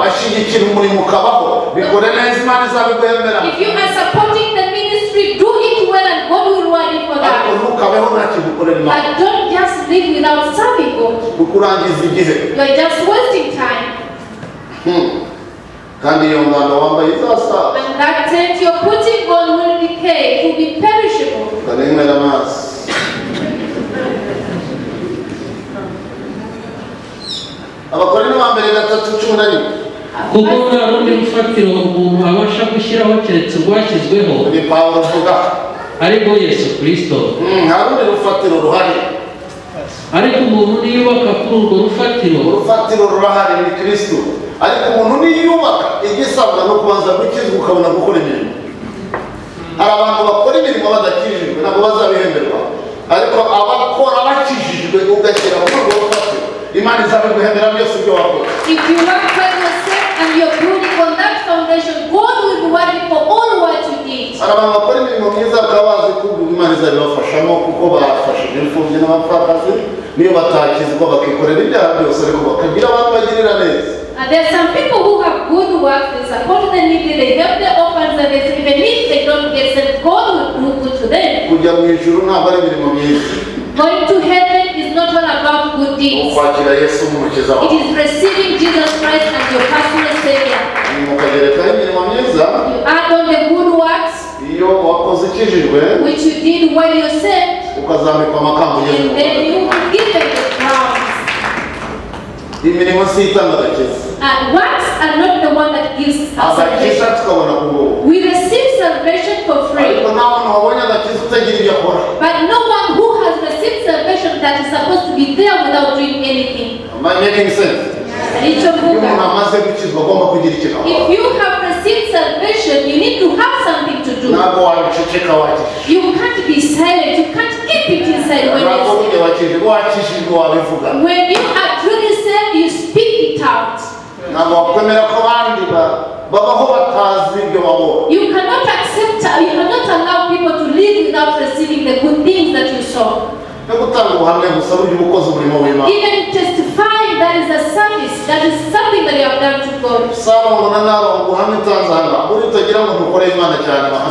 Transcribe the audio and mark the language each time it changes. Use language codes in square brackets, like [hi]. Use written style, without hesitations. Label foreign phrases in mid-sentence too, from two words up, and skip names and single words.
[en] If you are supporting the ministry, do it well and God will reward you for that. But don't just live without serving God. You are just wasting time. [rw] kandi iyo ngano wambaye izasa, [en] and that tent you're putting on will decay, it will be perishable. [rw] kanenga amazi. Abakorinto ba mbere 3:11 kuko nta rundi rufatiro umuntu abasha gushyiraho keretse rwashyizweho ni Pawulo avuga, ariko Yesu Kristo. nta rundi rufatiro ruhari, ariko umuntu niyubaka kuri urwo rufatiro, urufatiro rurahari ni Kristo. Ariko umuntu niyubaka, igisabwa no kubanza gukizwa ukabona gukora imirimo. Hari abantu bakora imirimo badakijijwe ntabwo bazabihemberwa, ariko abakora bakijijwe ugashyira kuri urwo rufatiro, Imana izabiguhembera byose ibyo wakora. [en] If you love by yourself and you're building on that foundation, God will reward you for all what you did. [rw] Hari abantu bakora imirimo myiza bakaba bazi ko Imana izabibafashamo kuko bafashije imfubyi n'abapfakazi, niyo batakizwa bakikorera ibyaha byose ariko bakagira abantu bagirira neza. [en] There are some people who have good work, they support the needy, they help the orphans, and even if they don't get saved, God will do good to them. [rw] Kujya mu ijuru ntabwo ari imirimo myiza. [en] Going to heaven is not all about good deeds. [rw] Kwakira Yesu nk'umukiza wawe. [en] It is receiving Jesus Christ as your personal Savior. [rw] Mukagerekaho imirimo myiza. [en] You add on the good works [rw] iyo wakoze ukijijwe, [en] which you did while you're saved, [rw] ukazambikwa amakamba ugeze [en] and [rw] mu [en] then you will be given the crowns. [rw] Imirimo si itanga agakiza. [en] Works are not the one that gives us [rw] Agakiza [en] salvation. [rw] tukabona ku buntu. [en] We receive salvation for free. [rw] Ariko nta muntu wabonye agakiza utagira ibyo akora. [en] But no one who has received salvation that is supposed to be there without doing anything. Am I making sense? [rw] Iyo umuntu amaze gukizwa agomba kugira ikintu akora. [en] If you have received salvation, you need to have something to do. [rw] Ntabwo wabiceceka wakijijwe. [en] You can't be silent. You can't keep it inside when [rw] Ntabwo [en] you're [rw] ujya wakijijwe wabivuga. [en] When you are truly saved, you speak it out. [rw] Ntabwo wakwemera ko abandi babaho batazi ibyo babonye. [en] You cannot allow people to live without receiving the good things that you saw. [rw] No gutanga ubuhamya gusa buryo ubukoze umurimo w'Imana. [en] Even testifying that is a service, that is something that you have done to God. [rw] Salomo na Naro ubuhamya utanze hano, uri utagira ngo ntukore Imana cyane hano.